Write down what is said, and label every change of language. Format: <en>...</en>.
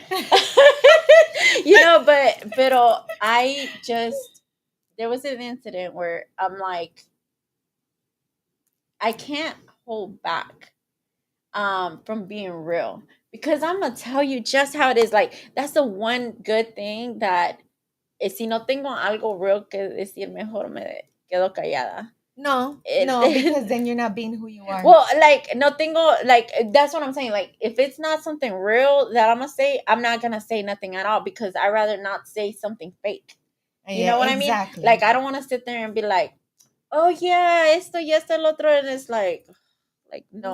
<en>But I just there was an incident where I'm like, I can't hold back from being real because I'm gonna tell you just how it is. Like that's the one good thing that</en> <es>si no tengo algo real que decir, mejor me quedo callada.</es> <en>No, no, El- because then you're not being who you are. well, like</en> <es>no tengo</es> <en>like that's what I'm saying. Like if it's not something real that I'm gonna say, I'm not gonna say nothing at all because I rather not say something fake. You Yeah, know what I mean? exactly. Like I don't want to sit there and be like, oh yeah,</en> <es>esto y esto el otro,</es> <en>and it's like no,</en>